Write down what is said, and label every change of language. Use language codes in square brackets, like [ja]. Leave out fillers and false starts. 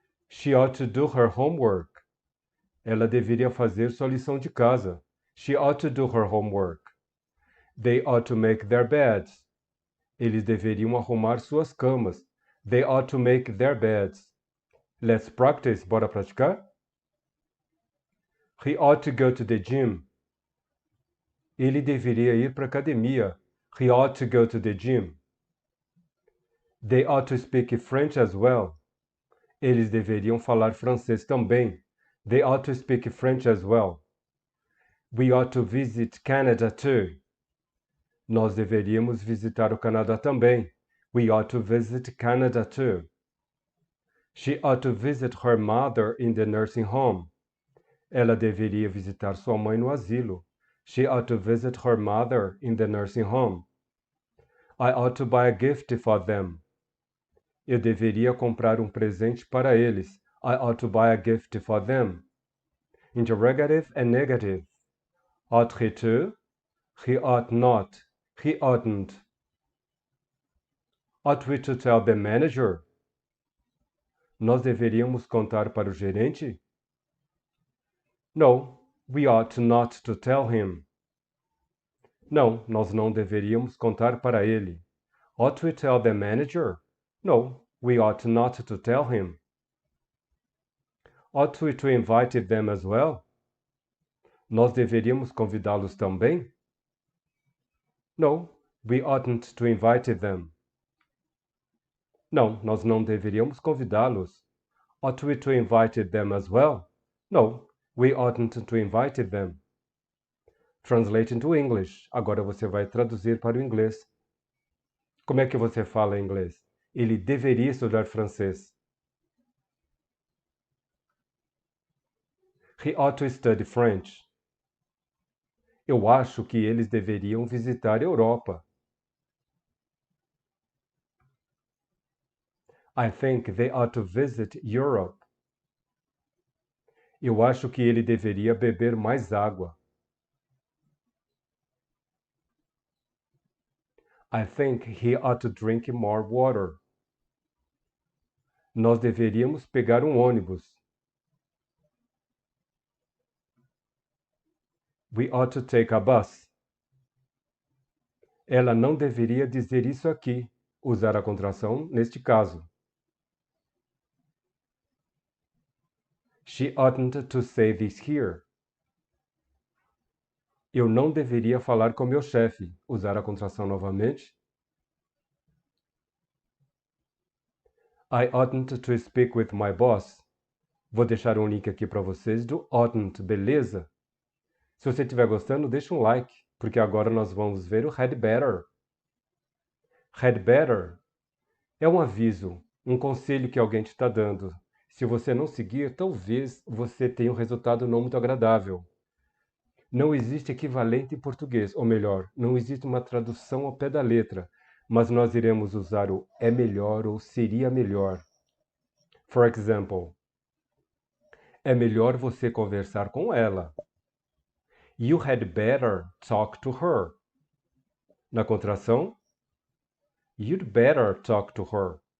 [en] She ought to do her homework. [pt] Ela deveria fazer sua lição de casa. [en] She ought to do her homework. They ought to make their beds. [pt] Eles deveriam arrumar suas camas. [en] They ought to make their beds. Let's practice. [pt] Bora praticar? [en] He ought to go to the gym. [pt] Ele deveria ir para a academia. [en] He ought to go to the gym. They ought to speak French as well. [pt] Eles deveriam falar francês também. [en] They ought to speak French as well. We ought to visit Canada too. [pt] Nós deveríamos visitar o Canadá também. [en] We ought to visit Canada too. She ought to visit her mother in the nursing home. [pt] Ela deveria visitar sua mãe no asilo. [en] She ought to visit her mother in the nursing home. I ought to buy a gift for them. [pt] Eu deveria comprar um presente para eles. [en] I ought to buy a gift for them. Interrogative and negative. Ought he to? He ought not. He oughtn't. Ought we to tell the manager? [pt] Nós deveríamos contar para o gerente? [en] No, we ought not to tell him. [pt] Não, nós não deveríamos contar para ele. [en] Ought we tell the manager? No, we ought not to tell him. Ought we to invite them as well? [pt] Nós deveríamos convidá-los também? [en] No, we oughtn't to invite them. [pt] Não, nós não deveríamos convidá-los. [en] Ought we to invite them as well? No, we oughtn't to invite them. Translate into English. [pt] Agora você vai traduzir para o inglês. Como é que você fala em inglês? Ele deveria estudar francês. [en] He ought to study French. [pt] Eu acho que eles deveriam visitar a Europa. [en] I think they ought to visit Europe. [pt] Eu acho que ele deveria beber mais água. [en] I think he ought to drink more water. [pt] Nós deveríamos pegar um ônibus. [en] We ought to take a bus. [pt] Ela não deveria dizer isso aqui, usar a contração neste caso. [en] She oughtn't to say this here. [pt] Eu não deveria falar com meu chefe, usar a contração novamente. [en] I oughtn't to speak with my boss. [pt] Vou deixar um link aqui para vocês do oughtn't, beleza? Se você estiver gostando, deixa um like, porque agora nós vamos ver o had better. Had better é um aviso, um conselho que alguém te está dando. Se você não seguir, talvez você tenha um resultado não muito agradável. Não existe equivalente em português, ou melhor, não existe uma tradução ao pé da letra, mas nós iremos usar o é melhor ou seria melhor. [en] For example, [pt] é melhor você conversar com ela. [en] You had better talk to her. [pt] Na contração, [en] you'd better talk to her.